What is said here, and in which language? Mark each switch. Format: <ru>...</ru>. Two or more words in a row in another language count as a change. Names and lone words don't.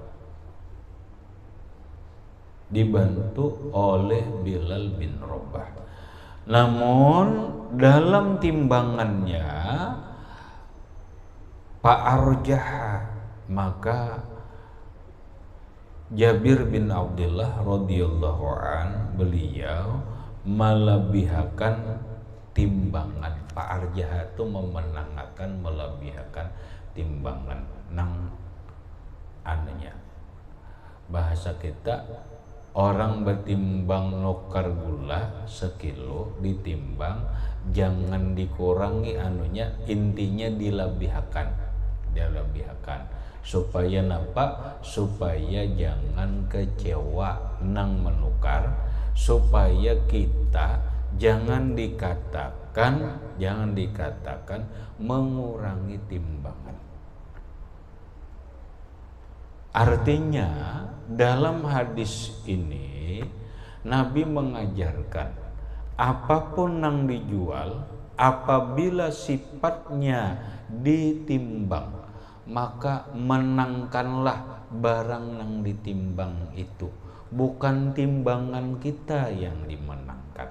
<id>Namun dalam timbangannya fa'arjah, maka Jabir bin Abdullah</id> <ar>رضي الله عن,</ar> <id>beliau melebihkan timbangan. Fa'arjah itu memenangkan, melebihkan timbangan nang anunya. Bahasa kita, orang bertimbang nukar gula sekilo, ditimbang jangan dikurangi anunya, intinya dilebihkan supaya napa? Supaya jangan kecewa nang menukar, supaya kita jangan dikatakan mengurangi timbangan. Artinya dalam hadis ini Nabi mengajarkan apapun yang dijual, apabila sifatnya ditimbang, maka menangkanlah barang yang ditimbang itu, bukan timbangan kita yang dimenangkan.</id>